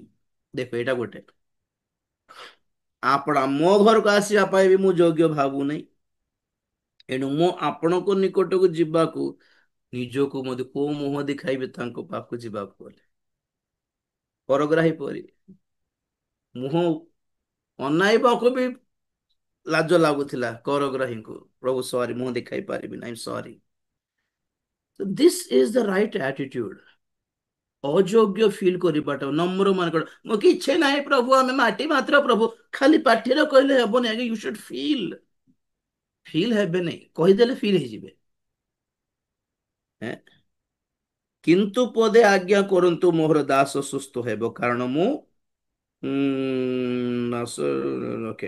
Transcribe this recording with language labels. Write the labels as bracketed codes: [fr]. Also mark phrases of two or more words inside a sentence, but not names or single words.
[or] ଦେଖ ଏଇଟା ଗୋଟେ, ଆପଣ ମୋ ଘରକୁ ଆସିବା ପାଇଁ ବି ମୁଁ ଯୋଗ୍ୟ ଭାବୁନାହିଁ, ଏଣୁ ମୁଁ ଆପଣଙ୍କ ନିକଟକୁ ଯିବାକୁ ନିଜକୁ ମଧ୍ୟ କୋଉ ମୁହଁ ଦେଖାଇବେ ତାଙ୍କ ପାଖକୁ ଯିବାକୁ ଗଲେ? ପରଗ୍ରାହୀ ପରି ମୁହଁ ଅନାଇବାକୁ ବି ଲାଜ ଲାଗୁଥିଲା କରଗ୍ରାହୀଙ୍କୁ। ପ୍ରଭୁ ସରି, ମୁହଁ ଦେଖାଇ ପାରିବି ନାହିଁ, ସରି। [en] So this is the right attitude [or] ଅଯୋଗ୍ୟ ଫିଲ୍ କରିବାଟା ନମ୍ର ମାନଙ୍କର ମୁଁ କିଛି ନାହିଁ ପ୍ରଭୁ ଆମେ ମାଟି ମାତ୍ର ପ୍ରଭୁ ଖାଲି ପାଟିରେ କହିଲେ ହେବନି ଆଜ୍ଞା [en] you should feel [or] ହେବେ ନାହିଁ କହିଦେଲେ ଫିଲ୍ ହେଇଯିବେ ହେଁ? କିନ୍ତୁ ପଦେ ଆଜ୍ଞା କରନ୍ତୁ ମୋହର ଦାସ ସୁସ୍ଥ ହେବ କାରଣ ମୁଁ ଓକେ